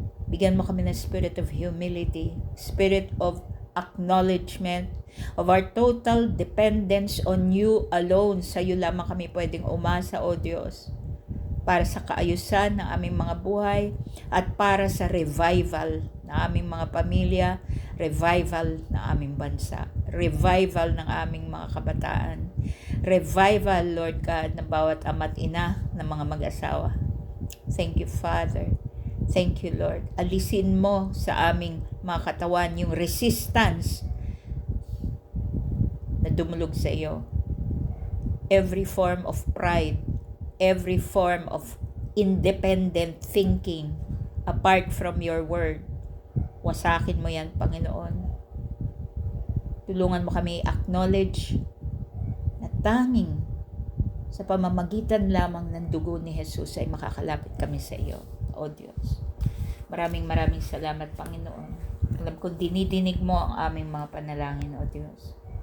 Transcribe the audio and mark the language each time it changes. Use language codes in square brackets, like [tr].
[tl] Bigyan mo kami ng [en] spirit of humility, spirit of acknowledgement of our total dependence on you alone. [tl] Sa iyo lamang kami pwedeng umasa, O Diyos, para sa kaayusan ng aming mga buhay at para sa revival ng aming mga pamilya, revival ng aming bansa, revival ng aming mga kabataan, revival, Lord God, ng bawat ama't ina ng mga mag-asawa. [en] Thank you, Father. Thank you, Lord. [tl] Alisin mo sa aming mga katawan yung resistance na dumulog sa iyo. [en] Every form of pride, every form of independent thinking apart from your word. [tl] Wasakin mo yan, Panginoon. Tulungan mo kami acknowledge na tanging sa pamamagitan lamang ng dugo ni Jesus ay makakalapit kami sa iyo, O Diyos. Maraming salamat, Panginoon. Alam ko dinidinig mo ang aming mga panalangin, O Diyos.